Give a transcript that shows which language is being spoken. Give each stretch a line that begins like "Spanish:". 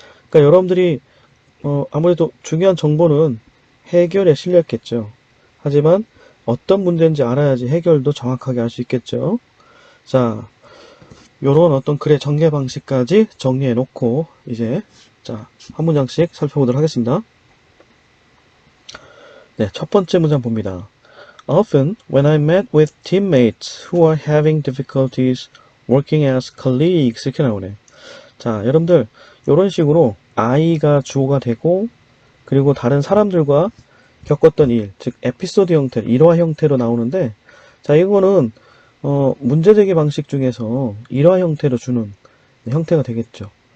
Korean: 그러니까 여러분들이 아무래도 중요한 정보는 해결에 실렸겠죠. 하지만 어떤 문제인지 알아야지 해결도 정확하게 할 수 있겠죠. 자, 요런 어떤 글의 전개 방식까지 정리해 놓고 이제 자, 한 문장씩 살펴보도록 하겠습니다. 네, 첫 번째 문장 봅니다.
English: Often, when I met with teammates who are having difficulties working as colleagues,
Korean: 이렇게 나오네. 자, 여러분들 이런 식으로 I가 주어가 되고 그리고 다른 사람들과 겪었던 일, 즉 에피소드 형태, 일화 형태로 나오는데, 자, 이거는 문제제기 방식 중에서 일화 형태로 주는 형태가 되겠죠.